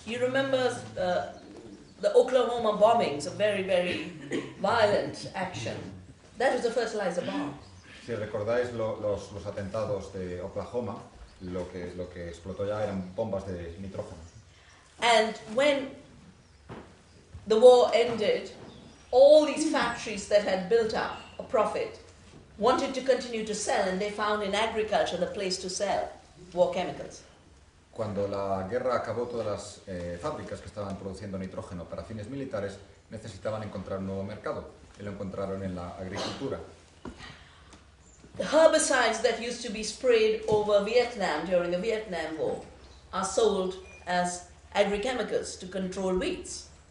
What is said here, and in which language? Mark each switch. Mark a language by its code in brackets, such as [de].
[en] You remember the Oklahoma bombings, a very, very violent action. That was a fertilizer bomb. [es] Si recordáis los atentados de Oklahoma, lo que explotó ya eran bombas de nitrógeno. [en] And when the war ended, all these factories that had built up a profit wanted to continue to sell, and they found in agriculture the place to sell war chemicals. [es] Cuando la guerra acabó, todas las fábricas que estaban produciendo nitrógeno para fines militares necesitaban encontrar un nuevo mercado y lo encontraron en la agricultura. [en] The herbicides that used to be sprayed over Vietnam during the Vietnam War are sold as agrochemicals to control weeds.